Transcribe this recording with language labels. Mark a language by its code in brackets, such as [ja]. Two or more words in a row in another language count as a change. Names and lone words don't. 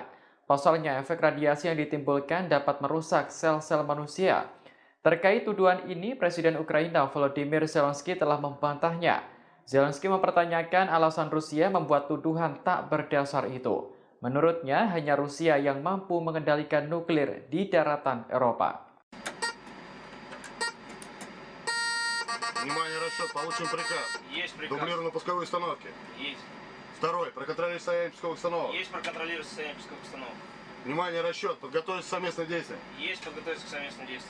[id] Pasalnya, efek radiasi yang ditimbulkan dapat merusak sel-sel manusia. Terkait tuduhan ini, Presiden Ukraina Volodymyr Zelensky telah membantahnya. Zelensky mempertanyakan alasan Rusia membuat tuduhan tak berdasar itu. Menurutnya, hanya Rusia yang mampu mengendalikan nuklir di daratan Eropa. [ru] Внимание, расчет, получен приказ. Есть приказ. Дублированные пусковые установки. Есть. Второй, проконтролировать состояние пусковых установок. Есть проконтролировать состояние пусковых установок. Внимание, расчет, подготовиться к совместным действиям. Есть подготовиться к совместным действиям.